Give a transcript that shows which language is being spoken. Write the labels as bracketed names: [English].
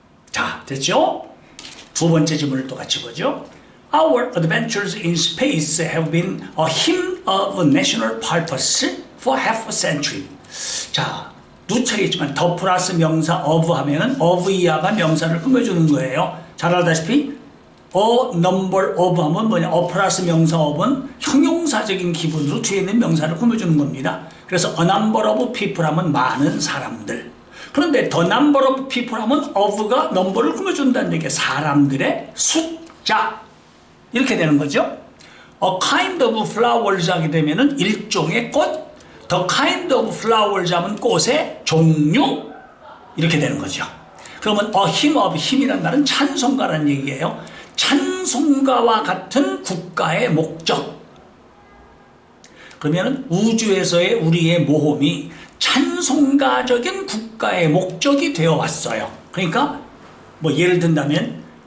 [Korean] 자, 됐죠? 두 번째 질문을 또 같이 보죠. [English] Our adventures in space have been a hymn of national purpose for half a century. [Korean] 자, 누차겠지만 더 플러스 명사 of 하면은 of 이하가 명사를 꾸며주는 거예요. 잘 알다시피 a number of 하면 뭐냐, a 플러스 명사 of은 형용사적인 기분으로 뒤에 있는 명사를 꾸며주는 겁니다. 그래서 [English] a number of people [Korean] 하면 많은 사람들. 그런데 [English] the number of people [Korean] 하면 of가 number를 꾸며준다는 얘기예요. 사람들의 숫자. 이렇게 되는 거죠. [English] A kind of flowers [Korean] 하게 되면은 일종의 꽃. [English] The kind of flowers [Korean] 하면 꽃의 종류. 이렇게 되는 거죠. 그러면 a hymn of hym이라는 말은 찬송가라는 얘기예요. 찬송가와 같은 국가의 목적. 그러면은 우주에서의 우리의 모험이 찬송가적인 국가의 목적이 되어 왔어요. 그러니까 뭐 예를 든다면